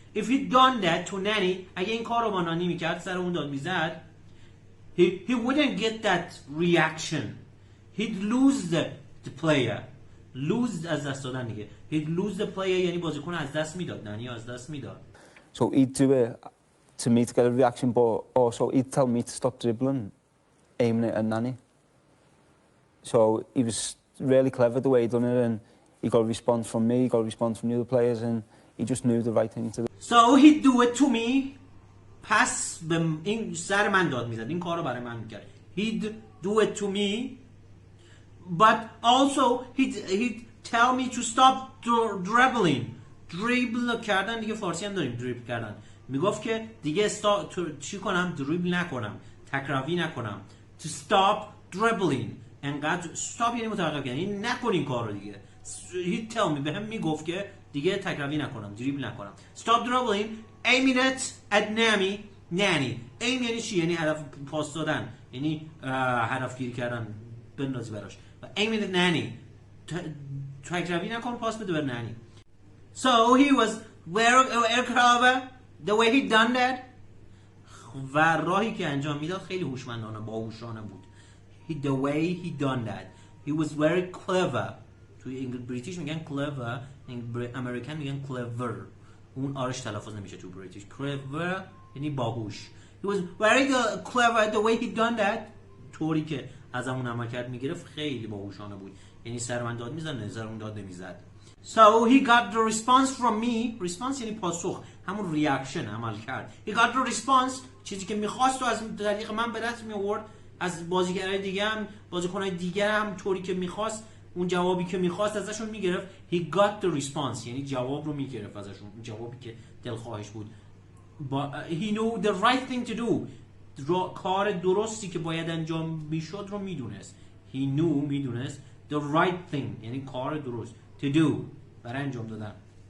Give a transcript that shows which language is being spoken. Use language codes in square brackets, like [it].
[en] if he'd done that to nanny، [fa] اگه این کار رو با نانی میکرد، سر اون داد میزد، [en] he wouldn't get that reaction. he'd lose the player. [fa] lose از دست دادن دیگه. [en] he'd lose the player [fa] یعنی بازیکن از دست میداد، نانی از دست میداد. [en] So he'd do it to me to get a reaction, but also he'd tell me to stop dribbling, aiming it at Nani. So he was really clever the way he done it, and he got a response from me, he got a response from the other players, and he just knew the right thing to do. So he'd do it to me. [fa] پس به این سر من داد میزد، این کار رو برای من میکرد. [en] he'd do it to me, but also he'd tell me to stop dribbling. [fa] دریبل کردن دیگه فارسی هم داریم، دریبل کردن. میگفت که دیگه چی کنم؟ دریبل نکنم، تکراری نکنم. [en] to stop dribbling. [fa] انقدر stop یعنی متوقف کردن، یعنی نکن این کار رو دیگه. [en] he'd tell me، [fa] بهم میگفت که دیگه تکراری نکنم، دریبل نکنم. [en] stop dribbling, aiming it at nanny. [fa] aim یعنی چی؟ یعنی هدف پاس دادن، یعنی هدف گیری کردن، بندازی براش. [en] aiming at nanny، [fa] تکراری نکن، پاس بده بر نانی. [en] So he was very clever the way he done that. [fa] و راهی که انجام میداد خیلی هوشمندانه، باهوشانه بود. [en] the way he done that. He was very clever. [fa] توی بریتیش میگن clever، امریکن میگن clever. اون آرش تلفظ نمیشه تو بریتیش. clever یعنی باهوش. [en] He was very clever the way he done that. [fa] طوری که از همون عملکرد میگرفت خیلی باهوشانه بود. یعنی سر من داد میزد، نظر اون داد نمیزد. [en] So he got the response from me. [fa] response یعنی پاسخ، همون ریاکشن، عمل کرد. [en] He got the response، [fa] چیزی که میخواست و از طریق من به دست می آورد، از بازیگرای دیگه هم، بازیکنای دیگه هم طوری که میخواست، اون جوابی که میخواست ازشون میگرفت. [en] He got the response [fa] یعنی جواب رو میگرفت ازشون، جوابی که دلخواهش بود. [en] He knew the right thing to do. [fa] کار درستی که باید انجام میشد رو میدونست. [en] He knew، [fa] میدونست، [en] the right thing [fa] یعنی کار درست، [en] to do [fa] برای انجام دادن.